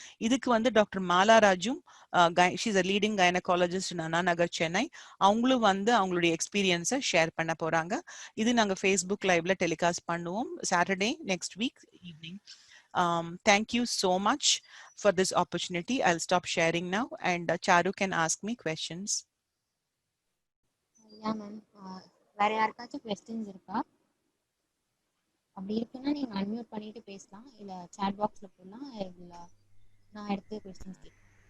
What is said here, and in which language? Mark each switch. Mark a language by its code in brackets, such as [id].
[en] இதுக்கு டாக்டர் மாலாராஜும் she's a leading gynecologist in Anna Nagar, Chennai. [ta] அவங்களும் அவங்களுடைய எக்ஸ்பீரியன்ஸை ஷேர் பண்ண போறாங்க. இது நாங்க ஃபேஸ்புக் லைவ்ல டெலிகாஸ்ட் பண்ணுவோம் Saturday next week evening. [en] Thank you so much for this opportunity. I'll stop sharing now and Charu can ask me questions. [ta] Yeah ma'am, வேற யாருக்காச்சும் questions இருக்கா? அப்படி இருக்குன்னா நீங்க அன்மியூட் பண்ணிட்டு பேசலாம், இல்ல chat boxல போடலாம், இல்ல நான் எடுத்து questions கேட்கிறேன்.